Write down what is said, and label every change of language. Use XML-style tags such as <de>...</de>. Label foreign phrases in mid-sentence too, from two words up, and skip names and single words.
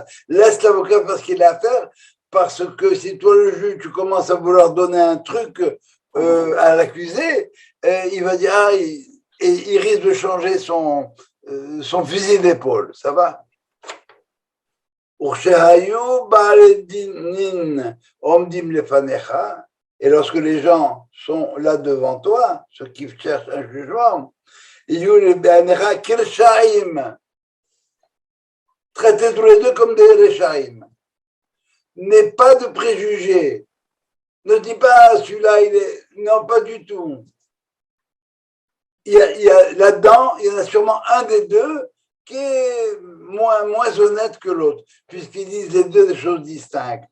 <fr>Laisse l'avocat faire ce qu'il a à faire, parce que si toi, le juge, tu commences à vouloir donner un truc à l'accusé, il va dire, il risque de changer son fusil d'épaule. Ça va?</fr> <he>וכשהיו בעלי דינין עומדים לפניך,</he> <fr>et lorsque les gens sont là devant toi, ceux qui cherchent un jugement,</fr> <he>יהיו בעיניך כרשעים,</he> <fr>traitez tous les deux comme des resha'im. N'aie pas de préjugés. Ne dis pas, celui-là, il est... Non, pas du tout. Là-dedans, il y en a sûrement un des deux qui est moins honnête que l'autre, puisqu'ils disent les deux des choses distinctes.</fr>